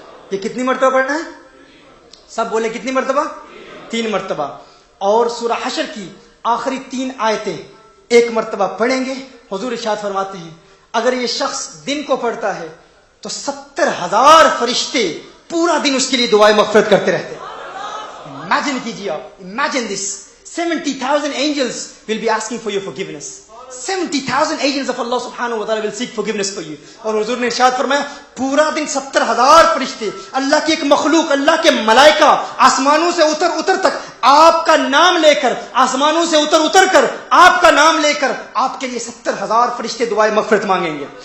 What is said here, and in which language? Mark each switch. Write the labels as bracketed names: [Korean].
[Urdu] یہ کتنی مرتبہ پڑھنا ہے؟ سب بولیں کتنی مرتبہ؟ 3 مرتبہ. اور سورہ حشر کی آخری 3 آیتیں 1 مرتبہ پڑھیں گے. حضور ارشاد فرماتے ہیں, اگر یہ شخص دن کو پڑھتا ہے تو 70,000 فرشتے پورا دن اس کے لیے دعائیں مغفرت کرتے رہتے ہیں. امیجن کیجیے آپ, [English] Imagine this, 70,000 angels will be asking for your forgiveness. 70,000 angels of Allah subhanahu wa ta'ala will seek forgiveness for you. [Urdu] اور حضور نے ارشاد فرمایا, پورا دن 70,000 فرشتے, اللہ کی ایک مخلوق, اللہ کے ملائکہ آسمانوں سے اتر تک آپ کا نام لے کر, آسمانوں سے اتر کر آپ کا نام لے کر آپ کے لیے 70,000 فرشتے دعائیں مغفرت مانگیں گے.